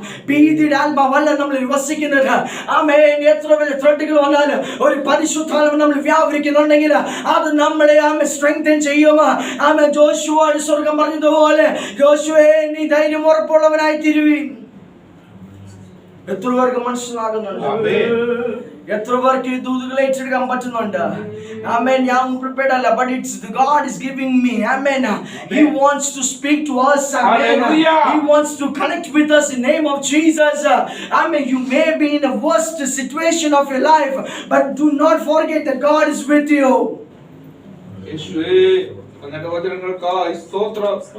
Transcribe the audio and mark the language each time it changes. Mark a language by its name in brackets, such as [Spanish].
[Malayalam] ഭീതിയുടെ ആത്മാവല്ല നമ്മൾ വസിക്കുന്നത്. ആമേ എത്ര വലിയ ത്രെഡുകൾ വന്നാലും ഒരു പരിശുദ്ധാത്മ നമ്മൾ വ്യാപരിക്കുന്നുണ്ടെങ്കിൽ അത് നമ്മളെ ആമേ സ്ട്രെങ്തൻ ചെയ്യും. ആമേ ജോഷുവോട് സ്വർഗം പറഞ്ഞതുപോലെ ജോഷുവേ നീ ധൈര്യം ഉറപ്പുള്ളവനായി തീരുവീൻ. എത്ര പേർക്ക് മനസ്സിലാകുന്നുണ്ട്? എത്ര പേർക്ക് ഈ ദൂതുകളെ ഏറ്റെടുക്കാൻ പറ്റുന്നുണ്ട്? ആമേൻ. ഞാൻ പ്രിപ്പയർഡ് അല്ല, [English] but it's God is giving me. Amen. He wants to speak to us. Amen. He wants to connect with us in the name of Jesus. Amen. You may be in the worst situation of your life, but do not forget that God is with you. [Malayalam] യേശുവേ അങ്ങയുടെ വചനങ്ങൾക്കായി സ്തോത്രം.